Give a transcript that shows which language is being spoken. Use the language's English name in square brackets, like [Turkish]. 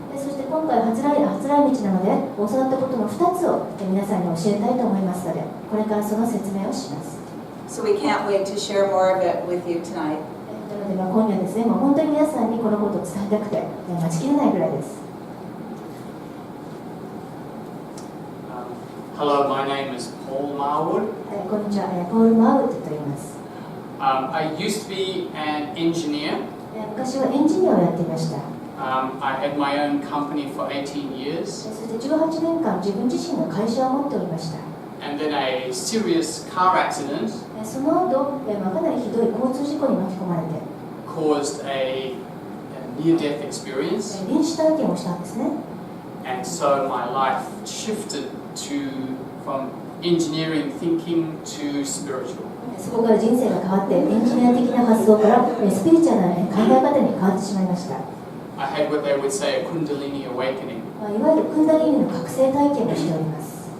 [Japanese] そして今回初来日なので、教わったことの2つを皆さんに教えたいと思いますので、これからその説明をします。 [English] So we can't wait to share more of it with you tonight. [Japanese] なので、今夜ですね、もう本当に皆さんにこのことを伝えたくて待ちきれないぐらいです。 [English] Hello, my name is Paul Marwood. [Japanese] こんにちは、ポール・マーウッドと言います。 [English] I used to be an engineer. [Japanese] 昔はエンジニアをやっていました。 [English] I had my own company for 18 years. [Japanese] そして18年間自分自身の会社を持っておりました。 [English] And then a serious car accident [Japanese] その後、かなりひどい交通事故に巻き込まれて [English] caused a near-death experience. [Japanese] 臨死体験をしたんですね。 [English] And so my life shifted from engineering thinking to spiritual. [Japanese] そこから人生が変わってエンジニア的な発想からスピリチュアルな考え方に変わってしまいました。 [English] I had what they would say a Kundalini awakening. [Japanese] いわゆるクンダリーニの覚醒体験をしております。